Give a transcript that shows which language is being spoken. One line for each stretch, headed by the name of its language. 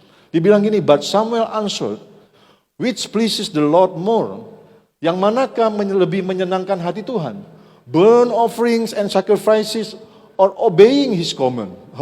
Indonesian: Dibilang gini,
English: but Samuel answered, which pleases the Lord more?
Indonesian: Yang manakah lebih menyenangkan hati Tuhan?
English: Burnt offerings and sacrifices or obeying his command?